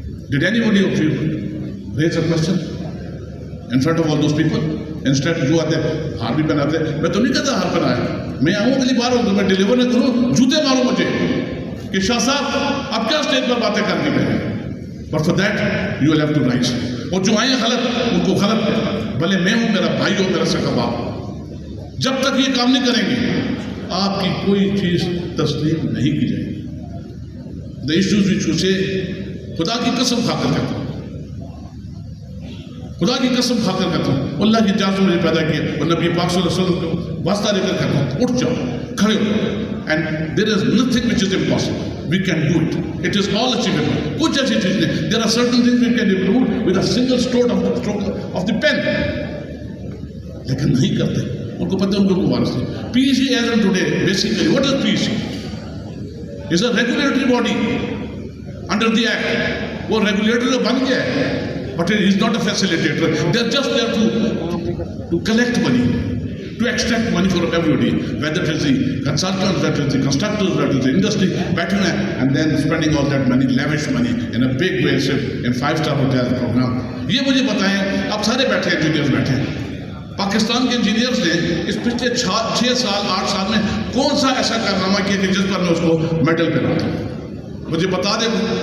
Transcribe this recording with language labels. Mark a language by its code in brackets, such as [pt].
[en] Did anybody of you raise a question in front of all those people? [ur] Instead جو آتے ہیں ہار بھی پہناتے ہیں. میں تو نہیں کہتا ہار پہنائے، میں آؤں اگلی بار ہوں تو میں ڈیلیور نہ کروں، جوتے مارو مجھے کہ شاہ صاحب آپ کیا اسٹیج پر باتیں کرنی پڑیں. [en] But for that you will have to rise. [ur] اور جو آئیں غلط ان کو غلط بھلے میں ہوں، میرا بھائی ہو، میرا سکا باپ، جب تک یہ کام نہیں کریں گے آپ کی کوئی چیز تسلیم نہیں کی جائے گی. [en] The issues which you say [ur] خدا کی قسم کھا کر کہتا ہوں، خدا کی قسم کھا کر کہتا ہوں، اللہ کی اجازت مجھے پیدا کیا اور نبی پاک صلی اللہ علیہ وسلم کو واسطہ لے کر کہتا ہوں اٹھ جاؤ، کھڑے ہو. [en] And there is nothing which is impossible. We can do it. It is all achievable. [ur] کچھ ایسی چیز نہیں. [en] There are certain things we can improve with a single stroke of the pen. [ur] لیکن نہیں کرتے. ان کو پتہ ہے ان کو وارث نہیں. [en] P C as on today basically what is P C? Is a regulatory body under the act. [ur] وہ ریگولیٹر بن گیا ہے [en] but he is not a facilitator. They are just there to collect money, to extract money from everybody, whether it is the consultants, whether it is the constructors, whether it is the industry, and then spending all that money, lavish money in a big way, in 5-star hotel program. [ur] یہ مجھے بتائیں، اب سارے بیٹھے ہیں engineers بیٹھے ہیں، پاکستان کے انجینئرز نے اس پچھلے 6 سال 8 سال میں کون سا ایسا کارنامہ کیا کہ جس پر میں اس کو میڈل پہ لاتا ہوں؟ مجھے بتا دیں.